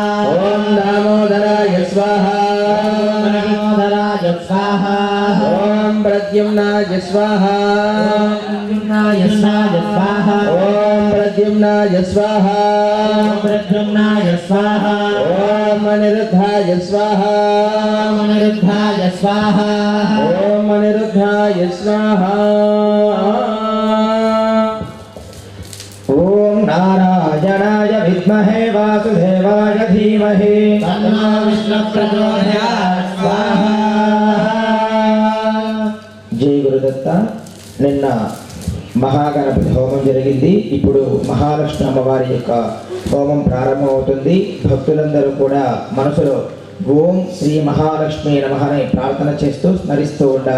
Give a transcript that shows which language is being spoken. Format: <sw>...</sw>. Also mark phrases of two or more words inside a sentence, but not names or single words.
<sa>ॐ दामोदराय स्वाहा दामोदराय स्वाहा ॐ प्रद्युम्नाय स्वाहा प्रद्युम्नाय स्वाहा ॐ प्रद्युम्नाय स्वाहा प्रद्युम्नाय स्वाहा ॐ अनिरुद्धाय स्वाहा अनिरुद्धाय स्वाहा ॐ अनिरुद्धाय स्वाहा ॐ नारायणाय विद्महे वासुदेवाय धीमहि तन्नो विष्णुः प्रचोदयात् स्वाहा జై గురుదత్త.</sa> <te>నిన్న మహాగణపతి హోమం జరిగింది. ఇప్పుడు మహాలక్ష్మి అమ్మవారి యొక్క హోమం ప్రారంభమవుతుంది. భక్తులందరూ కూడా మనసులో</te> <sa>ఓం శ్రీ మహాలక్ష్మి నమః</sa> <te>అని ప్రార్థన చేస్తూ స్మరిస్తూ ఉండాలి.</te>